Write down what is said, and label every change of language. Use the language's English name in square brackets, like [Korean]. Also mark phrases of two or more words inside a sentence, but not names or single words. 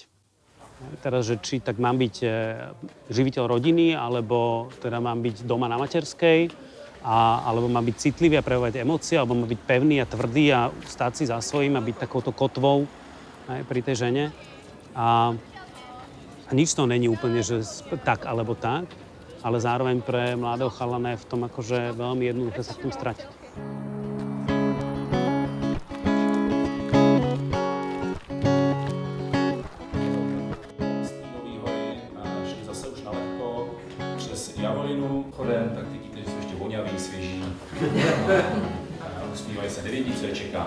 [Slovak] Teraz, že či tak mám byť živiteľ rodiny, alebo teda mám byť doma na materskej, alebo mám byť citlivý a prejavovať emócie, alebo mám byť pevný a tvrdý a stáť si za svojím a byť takouto kotvou aj pri tej žene. A nič to není úplne, že tak alebo tak, ale zároveň pre mladého chalana je v tom akože veľmi jednoduché sa v tom stratiť. [Czech] Tak vidíte, že jsou ještě voňavý, svěží. Usmívají se, nevědí, co je čeká.